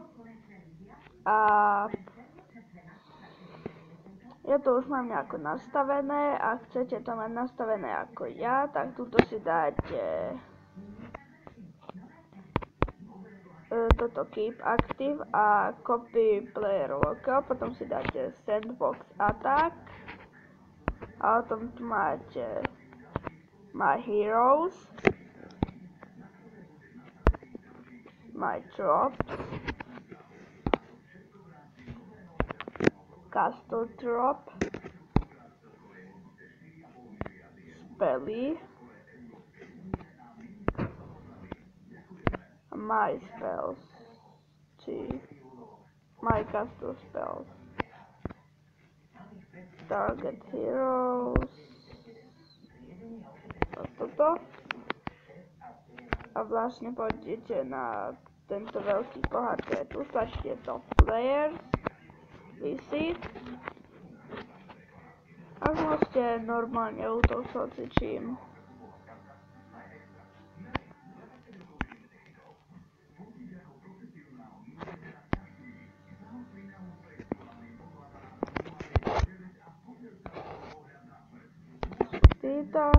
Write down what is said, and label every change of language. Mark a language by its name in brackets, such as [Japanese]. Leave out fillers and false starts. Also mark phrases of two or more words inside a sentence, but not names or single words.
[Slovak] A ja to už mám nejako nastavené a chcete to mať nastavené ako ja, tak tuto si dáte toto [English] Keep Active [Slovak] a [English] Copy Player Local, [Slovak] potom si dáte [English] Sandbox Attack [Slovak] a potom tu máte [English] My Heroes, My Drops, Castle Drop, [Slovak] spely a [English] my spells, či my castle spells, target heroes, [Slovak] toto. A vlastne pôjdete na tento veľký pohár, čo je tu, stlačíte to [English] players, visit [Slovak] a môžete normálne útočiť čím. Týto.